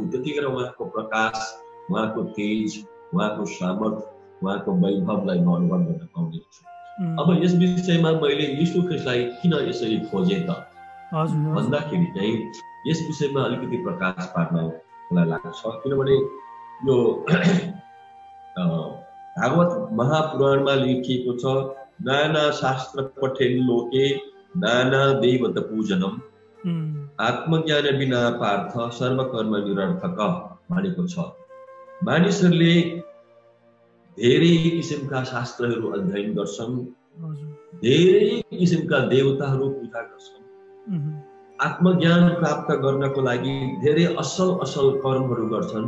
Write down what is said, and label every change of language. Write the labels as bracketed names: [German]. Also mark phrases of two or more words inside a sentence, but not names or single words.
[Nepali] त्यतिखेर उहाँको प्रकाश, उहाँको तेज, उहाँको सामर्थ्य, उहाँको वैभवलाई म अनुभव गर्न पाउँदैछु। अब यस विषयमा मैले येशू ख्रिस्टलाई किन यसरी खोजेँ त भन्दाखेरि चाहिँ यस विषयमा अलिकति प्रकाश पार्न मलाई लाग्छ। किनभने यो भागवत महापुराणमा लेखिएको छ, [Sanskrit] नाना शास्त्र पठेन लोके नाना दैवत पूजनम आत्मज्ञान बिना पार्थ सर्वकर्म निरर्थक [Nepali] भनेको छ। मानिसहरूले धेरै किसिमका शास्त्रहरू अध्ययन गर्छन्, धेरै किसिमका देवताहरू पूजा गर्छन्, आत्मज्ञान प्राप्त गर्नको लागि धेरै असल कर्महरू गर्छन्।